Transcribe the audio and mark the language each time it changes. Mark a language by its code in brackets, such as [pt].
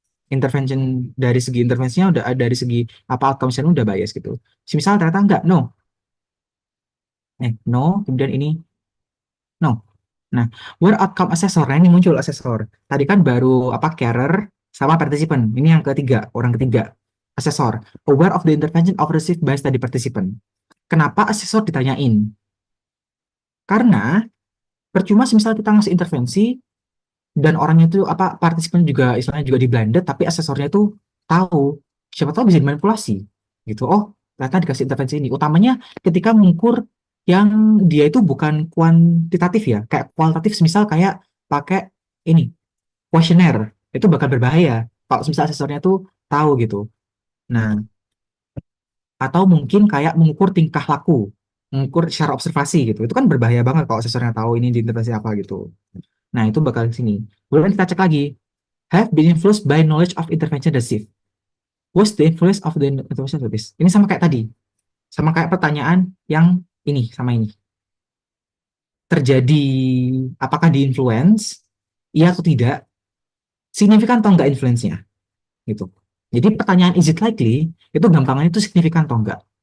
[id] Intervention dari segi intervensinya udah dari segi apa outcome-nya udah bias gitu. Misal ternyata enggak, no. No, kemudian ini no. Nah, [en] where outcome assessor, [id] nah ini muncul asesor. Tadi kan baru apa carer sama participant. Ini yang ketiga, orang ketiga. [en] Asesor, aware of the intervention of received by study participant. [id] Kenapa asesor ditanyain? Karena percuma misal kita ngasih intervensi dan orangnya itu apa partisipan juga istilahnya juga di blinded, tapi asesornya itu tahu, siapa tahu bisa dimanipulasi gitu. Oh, ternyata dikasih intervensi ini. Utamanya ketika mengukur yang dia itu bukan kuantitatif ya, kayak kualitatif, misal kayak pakai ini kuesioner, itu bakal berbahaya kalau misal asesornya tuh tahu gitu. Nah, atau mungkin kayak mengukur tingkah laku, mengukur secara observasi gitu. Itu kan berbahaya banget kalau asesornya tahu ini di intervensi apa gitu. Nah, itu bakal di sini. Kemudian kita cek lagi, [en] have been influenced by knowledge of intervention received. What's the influence of the intervention received? [id] Ini sama kayak tadi, sama kayak pertanyaan yang ini sama ini. Terjadi, apakah di influence? Iya atau tidak? Signifikan atau enggak influence-nya? Gitu. Jadi pertanyaan [en] is it likely [id] itu gampangannya itu signifikan atau enggak?